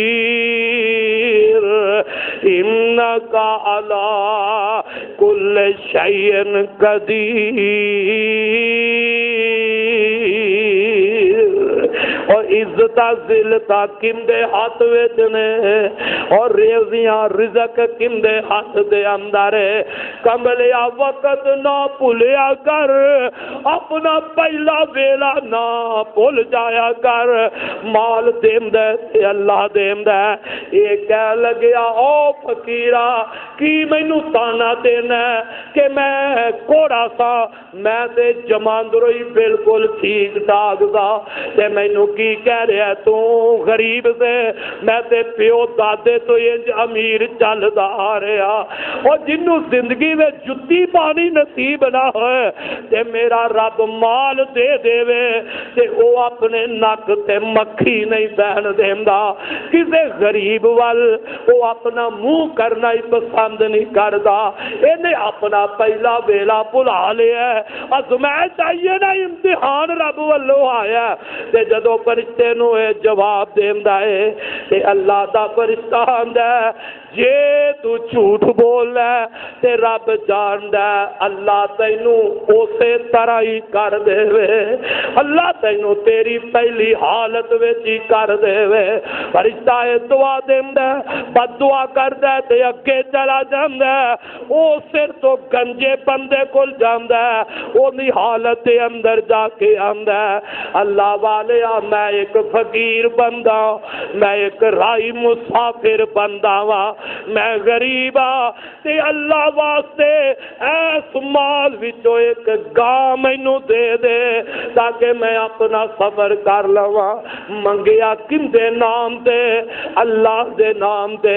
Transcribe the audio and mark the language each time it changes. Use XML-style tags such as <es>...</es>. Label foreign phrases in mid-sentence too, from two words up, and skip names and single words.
<ar>انک علی کل شیء قدیر</ar> <pa>اور عزت ذلتا کم دے ہاتھ وچ نے اور ریزیاں رزق کم دے ہاتھ دے اندر ہے کملیا وقت نہ بھولیا کر اپنا پہلا ویلا نہ بھول جایا کر مال دیندا تے اللہ دیندا یہ کہہ لگیا او فقیرا کی مینوں تانا دینا کہ میں کوڑا سا میں تے جماندرو ہی بالکل ٹھیک ٹھاک دا تے مینوں کی کہہ رہا تو غریب سے میں تے پیو دادے تو انج امیر چلدا آ رہا اور جنوں زندگی میں جتی پانی نصیب نہ ہوئے تے میرا رب مال دے دے تے او اپنے نک تے مکھی نہیں بہن دیندا کسے غریب وال او اپنا منہ کرنا ہی پسند نہیں کردا انہیں اپنا پہلا ویلا بھلا لیا ازمائش آئیے نا امتحان رب والو آیا تے جدو فرشتے نو جواب دیندا ہے تے اللہ دا فرشتہ آندا ہے جے تو جھوٹ بول ہے تے رب جاندا ہے اللہ تینوں اسی طرح ہی کر دے وے اللہ تینوں تیری پہلی حالت وچ ہی کر دے وے فرشتہ دعا دیندا بد دعا کردا تے اگے چلا جاندا او سر تو گنجے بندے کول جاندا اونی حالت دے اندر جا کے آندا اللہ والیا میں ایک فقیر بندہ میں ایک رائی مسافر بندہ وا میں غریب ہاں تے اللہ واسطے ایس مال وچوں ایک گاں مینوں دے دے تاکہ میں اپنا سفر کر لواں منگیا کندے نام دے؟ اللہ دے نام دے۔</pa>